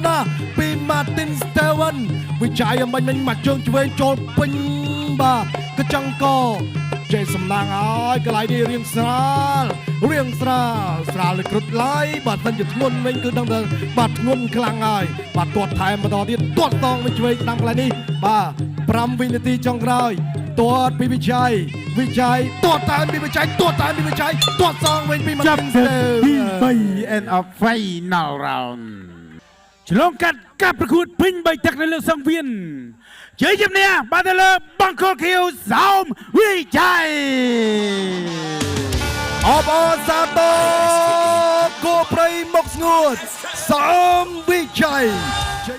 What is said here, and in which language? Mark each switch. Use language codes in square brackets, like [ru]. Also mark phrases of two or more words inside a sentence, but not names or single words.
[km] ណាស់ពី Martin Steven វិជ័យមិញមកជើងឆ្វេងចូលពេញបាទកញ្ចឹងកចេះសំណាងហើយកន្លែងនេះរៀងស្រាលលើគ្រុតឡាយបាទមិនជាធ្ងន់វិញគឺដឹងថាបាទធ្ងន់ខ្លាំងហើយបាទទាត់ថែមបន្តទៀតទាត់តងវិញឆ្វេងស្ដាំកន្លែងនេះបាទ5វិនាទីចុងក្រោយទាត់ពីវិជ័យទាត់តាមពីវិជ័យទាត់សងវិញពី Martin Steven ទី3 [en] end of final round [km] ឆ្លងកាត់ការប្រកួតពេញ3ទឹកនៅលើសង្វៀនជ័យជំនះបានទៅលើបង្គោលខៀវសោមវិជ័យ អបអរសាទរគូព្រៃមកស្ងួតសំវិជ័យ